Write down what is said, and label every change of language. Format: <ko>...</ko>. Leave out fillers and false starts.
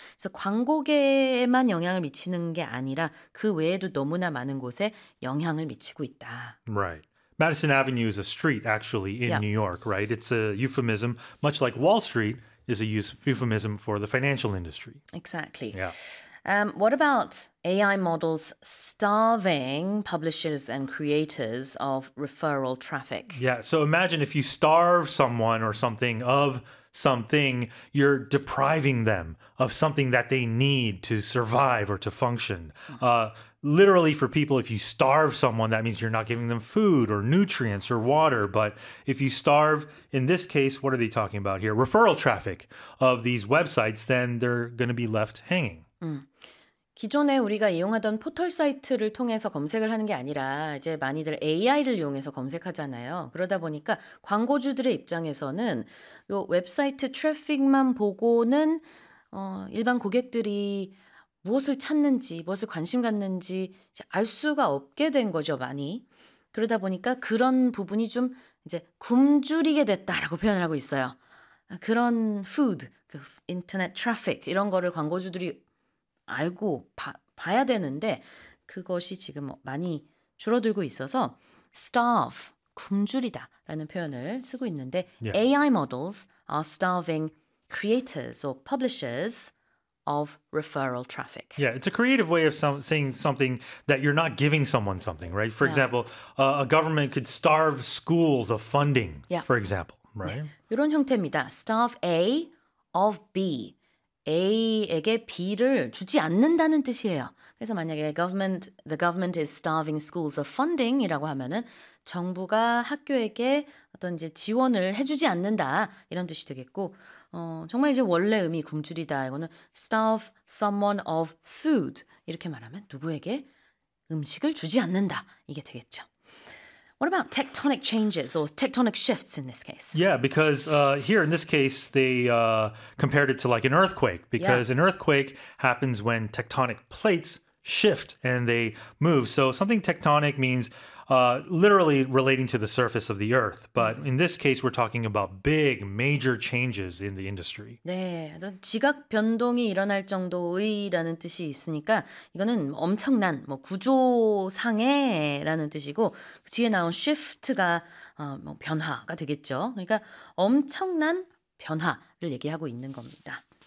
<ko>그래서 광고계에만 영향을 미치는 게 아니라 그 외에도 너무나 많은 곳에 영향을 미치고 있다.</ko> <en>Right. Madison Avenue is a street actually in Yeah. New York, right? It's a euphemism, much like Wall Street is a euphemism for the financial industry. Exactly. Yeah. What about AI models starving publishers and creators of referral traffic? Yeah, so imagine if you starve someone or something of something, you're depriving them of something that they need to survive or to function. Literally, for people, if you starve someone, that means you're not giving them food or nutrients or water. But if you starve, in this case, what are they talking about here? Referral traffic of these websites, then they're going to be left hanging.</en> <ko>기존에 우리가 이용하던 포털 사이트를 통해서 검색을 하는 게 아니라 이제 많이들 AI를 이용해서 검색하잖아요. 그러다 보니까 광고주들의 입장에서는 요 웹사이트 트래픽만 보고는 일반 고객들이 무엇을 찾는지, 무엇을 관심 갖는지 알 수가 없게 된 거죠, 많이. 그러다 보니까 그런 부분이 좀 이제 굶주리게 됐다라고 표현을 하고 있어요. 그런 푸드, 그 인터넷 트래픽 이런 거를 광고주들이 알고 봐야 되는데 그것이 지금 많이 줄어들고 있어서</ko> <en>starve,</en> <ko>굶주리다라는 표현을 쓰고 있는데</ko> <en>Yeah. AI models are starving creators or publishers of referral traffic. Yeah, it's a creative way of saying something that you're not giving someone something, right? For example, a government could starve schools of funding, for example, Yeah. right?</en> <ko>이런 형태입니다.</ko> <en>Starve A of B.</en> <ko>A에게 B를 주지 않는다는 뜻이에요. 그래서 만약에</ko> <en>the government is starving schools of funding</en> <ko>이라고 하면은 정부가 학교에게 어떤 이제 지원을 해주지 않는다 이런 뜻이 되겠고, 정말 이제 원래 의미 굶주리다 이거는</ko> <en>starve someone of food</en> <ko>이렇게 말하면 누구에게 음식을 주지 않는다 이게 되겠죠.</ko> <en>What about tectonic changes or tectonic shifts in this case? Yeah, because here in this case, they compared it to like an earthquake, because an earthquake happens when tectonic plates shift and they move. So something tectonic means literally relating to the surface of the earth. But in this case, we're talking about big, major changes in the industry.</en> <ko>네, 지각 변동이 일어날 정도의라는 뜻이 있으니까 이거는 엄청난 뭐 구조상의라는 뜻이고 뒤에 나온 shift가 변화가 되겠죠. 그러니까 엄청난 변화를 얘기하고 있는 겁니다.</ko>